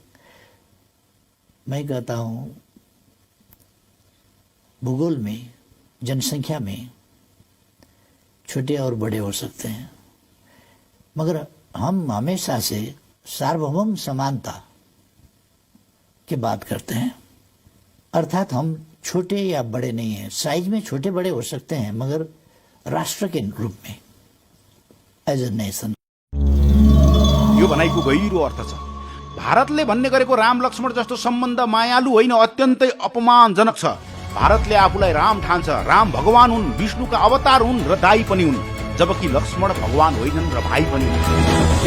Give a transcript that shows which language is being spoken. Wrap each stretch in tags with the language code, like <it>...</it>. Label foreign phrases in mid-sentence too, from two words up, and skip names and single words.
<hi>मैं कहता हूँ भूगोल में, जनसंख्या में छोटे और बड़े हो सकते हैं, मगर हम हमेशा से सार्वभौम समानता की बात करते हैं। अर्थात हम छोटे या बड़े नहीं हैं। साइज में छोटे बड़े हो सकते हैं, मगर राष्ट्र के रूप में,</hi> <en>as a nation.</en> <ne>यो भनाइको गहिरो अर्थ छ। भारतले भन्ने गरेको राम लक्ष्मण जस्तो सम्बन्ध मायालु होइन, अत्यन्तै अपमानजनक छ। भारतले आफूलाई राम ठान्छ। राम भगवान हुन्, विष्णुका अवतार हुन् र दाई पनि हुन्, जबकि लक्ष्मण भगवान होइनन् र भाइ पनि हुन्।</ne>